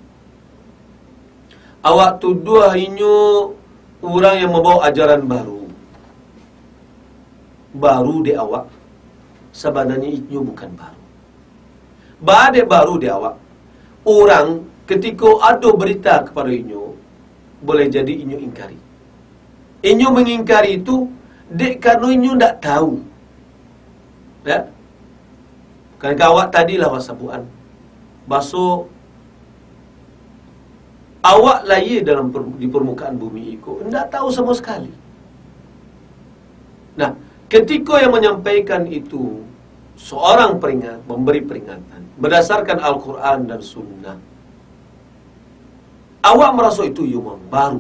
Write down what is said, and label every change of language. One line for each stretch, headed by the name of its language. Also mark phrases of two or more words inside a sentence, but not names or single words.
Indonesian: Awak tuduh ini orang yang membawa ajaran baru di awak. Sebenarnya itu bukan baru. Bade baru di awak. Orang ketika ada berita kepada inyo, boleh jadi inyo ingkari. Inyo mengingkari itu dek karena inyo tak tahu. Ya? Kan awak tadilah wasabuan. Baso awak lahir di permukaan bumi itu tidak tahu sama sekali. Nah, ketika yang menyampaikan itu seorang memberi peringatan berdasarkan Al-Quran dan Sunnah, awak merasa itu yang baru.